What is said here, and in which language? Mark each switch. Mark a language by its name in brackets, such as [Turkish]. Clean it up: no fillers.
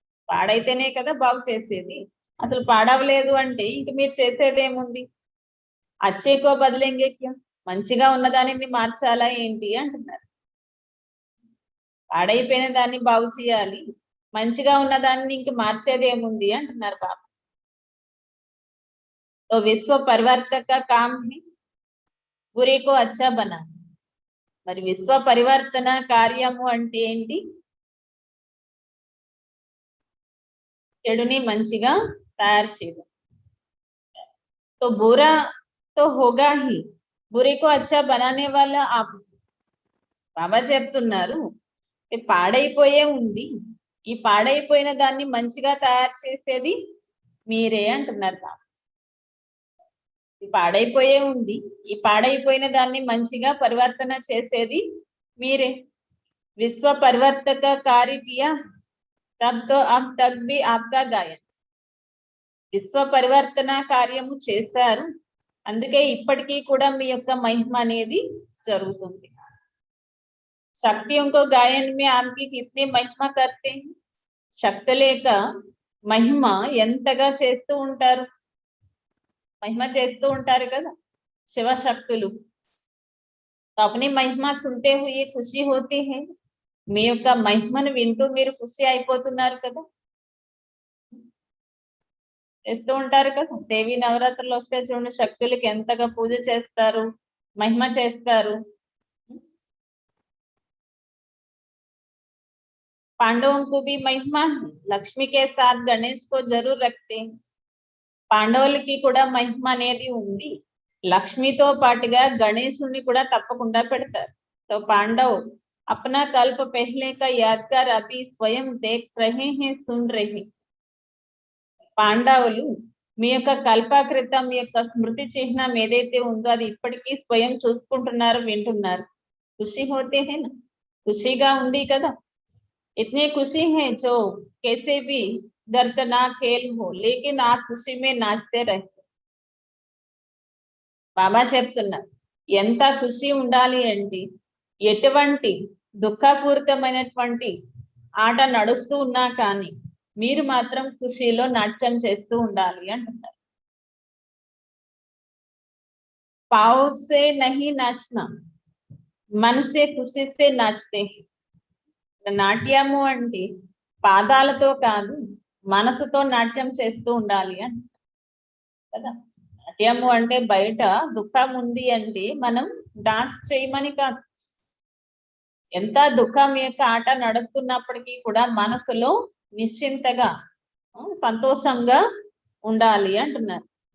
[Telugu] పాడైతేనే కదా బాగు చేసేది. అసలు పాడవలేదు అంటే ఇంక మీరు చేసేదేముంది? [Hindi] అచ్చేకో బదిలేంగే క్యా, [Telugu] మంచిగా ఉన్నదాన్ని మార్చాలా ఏంటి అంటున్నారు. పాడైపోయిన దాన్ని బాగు చేయాలి, మంచిగా ఉన్నదాన్ని ఇంక మార్చేదేముంది అంటున్నారు బాబా. [Hindi] तो विश्व परिवर्तक का काम है बुरे को अच्छा बनाना. [Telugu] మరి విశ్వ పరివర్తన కార్యము అంటే ఏంటి? చెడుని మంచిగా తయారు చేయడం. [Hindi] तो बुरा तो होगा ही, बुरे को अच्छा बनाने वाला आप. [Telugu] బాబా చెప్తున్నారు పాడైపోయే ఉంది, ఈ పాడైపోయిన దాన్ని మంచిగా తయారు చేసేది మీరే అంటున్నారు బాబా. పాడైపోయే ఉంది, ఈ పాడైపోయిన దాన్ని మంచిగా పరివర్తన చేసేది మీరే. [Hindi] విశ్వ పరివర్తక కార్య కియా తబ్ తో అబ్ తక్ భీ ఆప్కా గాయన్. [Telugu] విశ్వ పరివర్తన కార్యము చేశారు, అందుకే ఇప్పటికీ కూడా మీ యొక్క మహిమ అనేది జరుగుతుంది. [Hindi] శక్తిयों को गायन में आपकी कितनी महिमा करते हैं. [Telugu] శక్తి లేక మహిమ ఎంతగా చేస్తూ ఉంటారు, మహిమ చేస్తూ ఉంటారు కదా శివశక్తులు. [Hindi] अपनी महिमा सुनते हुए खुशी होती है. [Telugu] మీ యొక్క మహిమను వింటూ మీరు ఖుషి అయిపోతున్నారు కదా, చేస్తూ ఉంటారు కదా. దేవి నవరాత్రులు వస్తే చూడండి శక్తులకి ఎంతగా పూజ చేస్తారు, మహిమ చేస్తారు. [Hindi] पांडवों को भी महिमा है, लक्ष्मी के साथ गणेश को जरूर रखते हैं. [Telugu] పాండవులకి కూడా మహిమ అనేది ఉంది, లక్ష్మితో పాటుగా గణేశుని కూడా తప్పకుండా పెడతారు. [Hindi] तो पांडव अपना कल्प पहले का यादगार अभी स्वयं देख रहे हैं, सुन रहे. [Telugu] పాండవులు మీ యొక్క కల్పకృతం యొక్క స్మృతి చిహ్నం ఏదైతే ఉందో అది ఇప్పటికీ స్వయం చూసుకుంటున్నారు, వింటున్నారు. [Hindi] ఖుషి హోతే హై నా, [Telugu] ఖుషిగా ఉంది కదా. [Hindi] इतनी खुशी है जो कैसे भी दर्दनाक खेल हो लेकिन आप खुशी में नाचते रहते. [Telugu] బాబా చెప్తున్నారు ఎంత ఖుషి ఉండాలి అంటే ఎటువంటి దుఃఖపూరితమైనటువంటి ఆట నడుస్తూ ఉన్నా కానీ మీరు మాత్రం ఖుషీలో నాట్యం చేస్తూ ఉండాలి అంటున్నారు. [Hindi] पाँव से नहीं नाचना, मन से खुशी से नाचते हैं. [Telugu] నాట్యము అంటే పాదాలతో కాదు మనసుతో నాట్యం చేస్తూ ఉండాలి అని కదా. నాట్యము అంటే బయట దుఃఖం ఉంది అంటే మనం డాన్స్ చేయమని కాదు. ఎంత దుఃఖం యొక్క ఆట నడుస్తున్నప్పటికీ కూడా మనసులో నిశ్చింతగా సంతోషంగా ఉండాలి అంటున్నారు.